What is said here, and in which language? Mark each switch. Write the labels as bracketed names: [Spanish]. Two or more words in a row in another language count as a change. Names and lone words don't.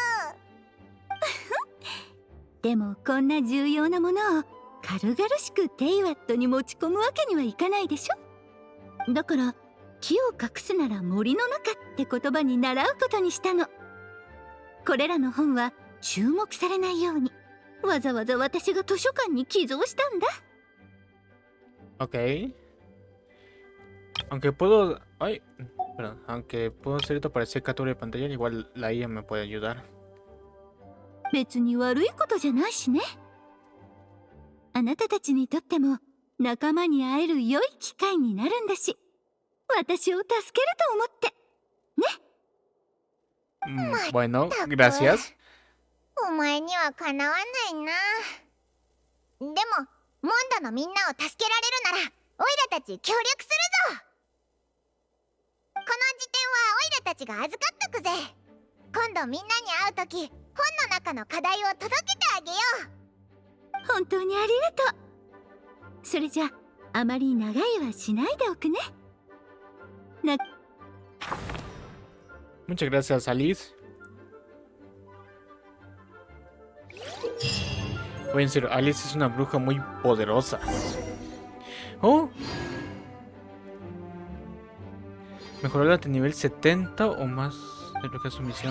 [Japanese] でもこんな重要なものを軽々しくテイワットに持ち込むわけにはいかないでしょ。だから木を隠すなら森の中って言葉に習うことにしたの。これらの本は注目されないようにわざわざ私が図書館に寄贈したんだ。 [Spanish] Ok. Aunque puedo... Ay, perdón. Aunque puedo hacer esto para hacer captura de pantalla, igual la IA me puede ayudar. [Japanese] 別に悪いことじゃないしね。あなたたちにとっても仲間に会える良い機会になるんだし、私を助けると思ってね。 [Spanish] Bueno, gracias. [Japanese] お前にはかなわないな。でもモンドのみんなを助けられるならオイラたち協力するぞ。この辞典はオイラたちが預かっとくぜ。今度みんなに会うとき本の中の課題を届けてあげよう。本当にありがとう。それじゃあまり長いはしないでおくね。 [Spanish] Muchas gracias, Alice. Oye, en serio, Alice es una bruja muy poderosa. Oh. Mejorar hasta nivel 70 o más de lo que es su misión.